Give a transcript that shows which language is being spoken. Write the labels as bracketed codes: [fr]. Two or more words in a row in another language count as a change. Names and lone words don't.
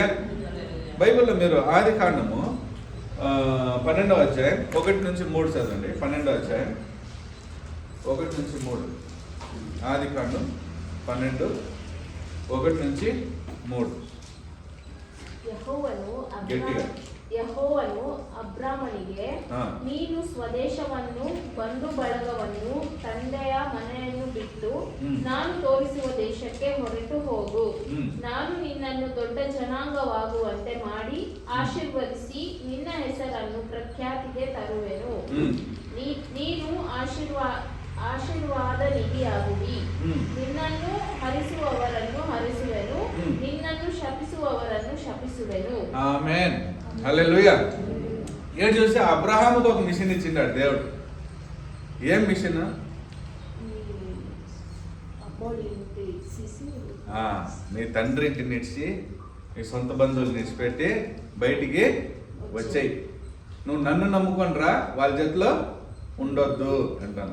[te] బైబిల్లో మీరు ఆదికాండము 12వ అధ్యాయం 1-3 చదవండి. 12వ అధ్యాయం 1-3. ఆదికాండం 12:1-3. గట్టిగా. [kn] ಯೆಹೋವನು ಅಬ್ರಾಮನಿಗೆ, ನೀನು ಸ್ವದೇಶವನ್ನು ಬಂಧು ಬಳಗವನ್ನು ತಂದೆಯ ಮನೆಯನ್ನು ಬಿಟ್ಟು ನಾನು ತೋರಿಸುವ ದೇಶಕ್ಕೆ ಹೊರಟು ಹೋಗು. ನಾನು ನಿನ್ನನ್ನು ದೊಡ್ಡ ಜನಾಂಗವಾಗುವಂತೆ ಮಾಡಿ ಆಶೀರ್ವದಿಸಿ ನಿನ್ನ ಹೆಸರನ್ನು ಪ್ರಖ್ಯಾತಿಗೆ ತರುವೆನು. ನೀನು ಆಶೀರ್ವಾದ ನಿಧಿಯಾಗುವಿ. ನಿನ್ನನ್ನು ಹರಿಸುವವರನ್ನು ಹರಿಸುವೆನು, ನಿನ್ನನ್ನು ಶಪಿಸುವವರನ್ನು ಶಪಿಸುವೆನು. [te] ఆమేన్. హల్లెలూయా. ఏడు చూస్తే అబ్రహాముకు ఒక మిషన్ ఇచ్చిండాడు దేవుడు. ఏం మిషన్? నీ తండ్రి ఇంటిని నిడిచి, నీ సొంత బంధువులు నిడిచిపెట్టి బయటికి వచ్చాయి, నువ్వు నన్ను నమ్ముకొని రా, వాళ్ళ చేతిలో ఉండొద్దు అంటాను.